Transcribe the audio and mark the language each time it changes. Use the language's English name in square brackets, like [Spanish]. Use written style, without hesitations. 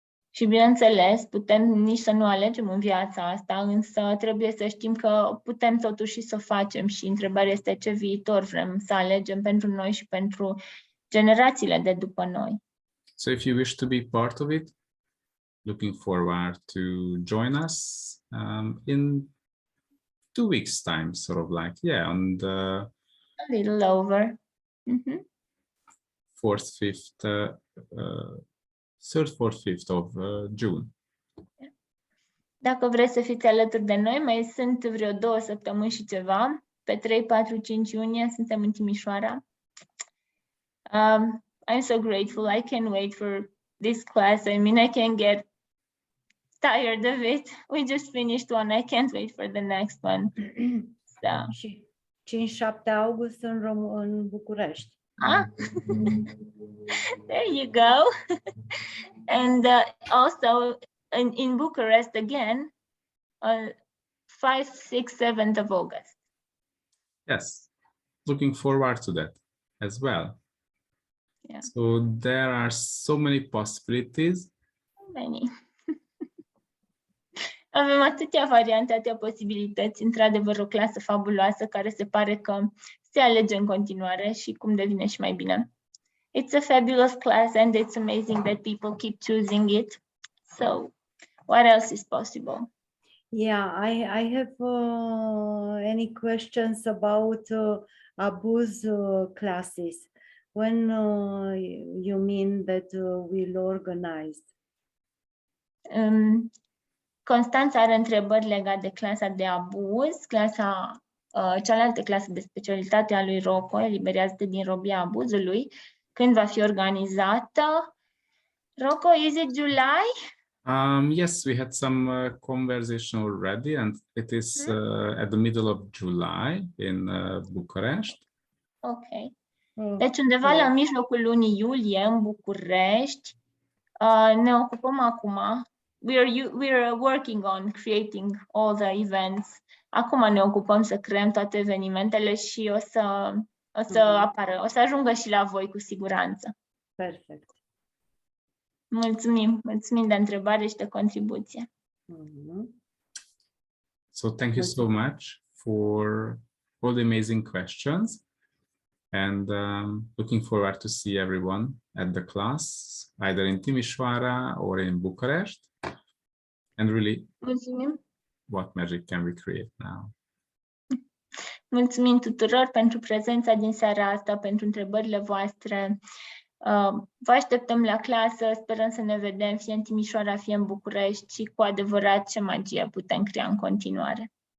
[Romanian] Și bineînțeles, putem nici să nu alegem în viața asta, însă trebuie să știm că putem totuși să facem, și întrebarea este ce viitor vrem să alegem pentru noi și pentru generațiile de după noi. [English] So if you wish to be part of it, looking forward to join us in 2 weeks' time, sort of like, yeah, on the A little over. 4th, 5th, 3rd, 4th, 5th of June. [Romanian] Dacă vreți să fiți alături de noi, mai sunt vreo 2 săptămâni și ceva. Pe 3, 4, 5 iunie suntem în Timișoara. [English] I'm so grateful. I can't wait for this class. I mean, I can't get tired of it. We just finished one. I can't wait for the next one. So. [Romanian] Și 5-7 august în București. [English] There you go. And also in Bucharest again, 5, 6, 7th of August. Yes, looking forward to that as well. Yeah. So there are so many possibilities. Many. [Romanian] Avem atâtea variante, atâtea posibilități. Într-adevăr, o clasă fabuloasă care se pare că se alege în continuare și cum devine și mai bine. [English] It's a fabulous class and it's amazing that people keep choosing it. So, what else is possible? Yeah, I have any questions about abuse classes. When you mean that we'll organize? [Romanian] Constanța are întrebări legate de clasa de abuz, cealaltă clasă de specialitate a lui Rocco, Eliberează-te din robia abuzului, când va fi organizată. [English] Rocco, is it July? Yes, we had some conversation already, and it is at the middle of July in Bucharest. Ok. [Romanian] Deci undeva la mijlocul lunii iulie în București. Ne ocupăm acum. [English] We are working on creating all the events. [Romanian] Acum ne ocupăm să creăm toate evenimentele și o să apară, o să ajungă și la voi cu siguranță. Perfect. Mulțumim de întrebare și de contribuție. [English] So thank you so much for all the amazing questions, and looking forward to see everyone at the class, either in Timișoara or in Bucharest, and really, what magic can we create now? [Romanian] Mulțumim tuturor pentru prezența din seara asta, pentru întrebările voastre. Vă așteptăm la clasă, sperăm să ne vedem fie în Timișoara, fie în București și cu adevărat ce magie putem crea în continuare.